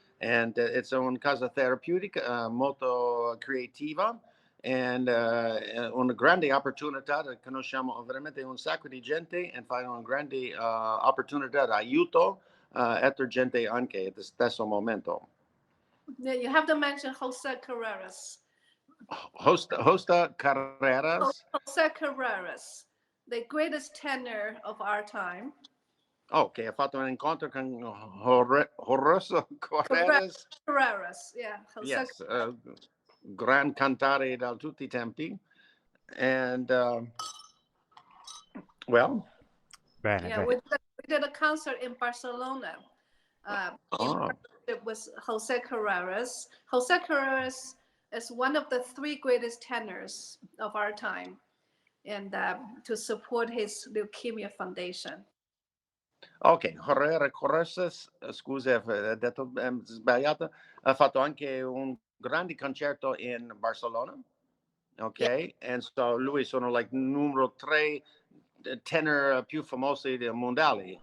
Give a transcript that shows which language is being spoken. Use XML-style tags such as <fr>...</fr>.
<en>And it's</en> <it>una casa terapeutica molto creativa</it> <en>and</en> <it>una grande opportunità. Conosciamo veramente un sacco di gente e fare una grande opportunità di aiuto a gente anche allo stesso momento.</it> <en>Yeah, you have to mention Jose Carreras. Hosta Carreras. Jose Carreras, the greatest tenor of our time.</en> <it>Okay, ha fatto un incontro con Horacio Carreras.</it> <en>Carreras, yeah. Jose Yes,</en> <it>gran cantare da tutti I tempi.</it> <en>And, well.</en> <it>Bene,</it> <en>yeah, we did a concert in Barcelona in partnership with Jose Carreras. Jose Carreras is one of the three greatest tenors of our time, and to support his Leukemia Foundation.</en> <it>Ok, Carreras, scusa, ho detto sbagliato, ha fatto anche un grande concerto in Barcellona. Ok, yeah.</it> <en>And so</en> <it>lui sono</it> <en>like</en> <it>numero 3 tenor più famosi mondiali.</it>